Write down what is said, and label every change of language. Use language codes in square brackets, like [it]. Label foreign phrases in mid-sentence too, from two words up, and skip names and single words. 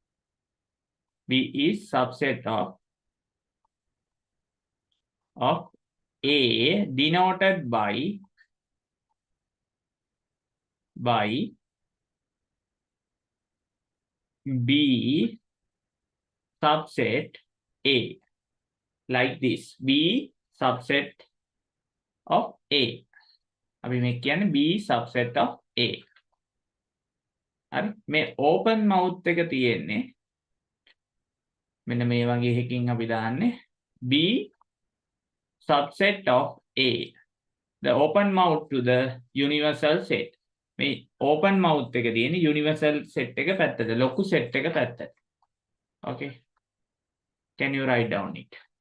[en] A denoted by B subset A, like this. B subset of A. [si] අපි මේ කියන්නේ [en] B subset of A. [si] හරි මේ [en] open mouth [si] එක තියෙන්නේ මෙන්න මේ වගේ එකකින් අපි දාන්නේ [en] B subset of A. The open mouth to the universal set. [si] මේ [en] open mouth [si] එක තියෙන්නේ [en] universal set [si] එක පැත්තට, ලොකු set එක පැත්තට. [en] Okay. Can you write down it?